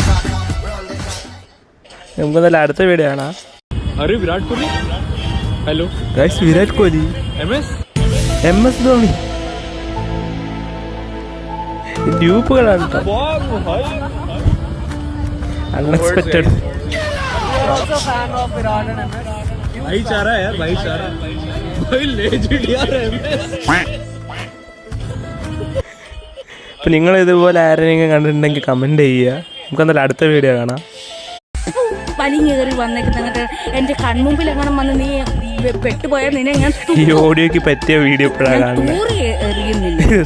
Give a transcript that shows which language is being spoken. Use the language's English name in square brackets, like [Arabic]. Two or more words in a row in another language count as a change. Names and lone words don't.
[Malayalam] നമുക്ക് നല്ല അടുത്ത വീഡിയോ കാണാം. വിരാട് കോഹ്ലി. ഹലോ ഗൈസ്, വിരാട് കോഹ്ലി, MS ധോണി. ഡ്യൂപ്പുകളാണ് കേട്ടോ. അൺഎക്സ്പെക്റ്റഡ്. [Hindi] भाईचारा यार, भाईचारा. भाई लेजेंड यार MS. [Malayalam] അപ്പം നിങ്ങൾ ഇതുപോലെ ആരെങ്കിലും കണ്ടിട്ടുണ്ടെങ്കിൽ കമൻറ്റ് ചെയ്യുക. നമുക്കെന്തായാലും അടുത്ത വീഡിയോ കാണാം. വലിഞ്ഞു കയറി വന്നേക്കുന്നിട്ട് എൻ്റെ കൺമുമ്പിൽ എങ്ങനെ വന്ന് നീ പെട്ടുപോയാൽ നിന്നെ ഞാൻ ഈ ഓഡിയോക്ക് പറ്റിയ വീഡിയോ ഇപ്പോഴാണ് കാണുന്നത്. തൂറി എറിയുന്നില്ല.